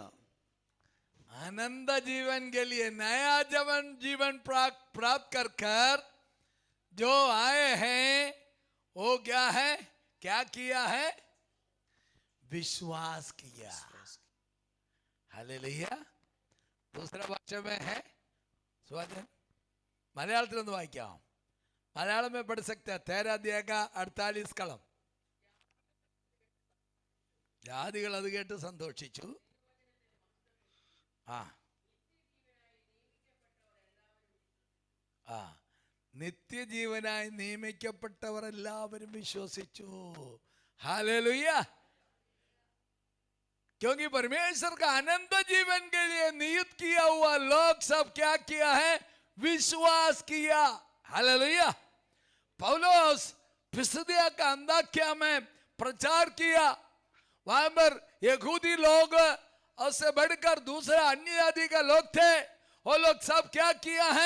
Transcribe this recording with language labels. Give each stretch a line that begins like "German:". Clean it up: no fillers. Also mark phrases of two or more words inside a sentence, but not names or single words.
Hindi: आनंद जीवन के लिए नया जीवन प्राप्त कर जो आए हैं वो क्या है? क्या किया है? विश्वास किया, हालेलुया। दूसरा भाषा में है
Malayalam: മലയാളത്തിൽ വായിക്കാം,
Hindi: മലയാളം में पढ़ सकते हैं। 13 अध्याय का 48 कलम।
Malayalam: ജാതികൾ അത് കേട്ട് സന്തോഷിച്ചു. നിത്യജീവനായി നിയമിക്കപ്പെട്ടവർ എല്ലാവരും വിശ്വസിച്ചു,
Hindi: हालेलुया। क्योंकि परमेश्वर का अनंत जीवन के लिए नियुक्त किया हुआ लोग सब क्या किया है? विश्वास किया, हालेलुया। पौलुस पिसिदिया का अंताकिया में प्रचार किया, वहां पर यहूदी लोग उससे बढ़कर दूसरे अन्य जाति का लोग थे, वो लोग सब क्या किया है?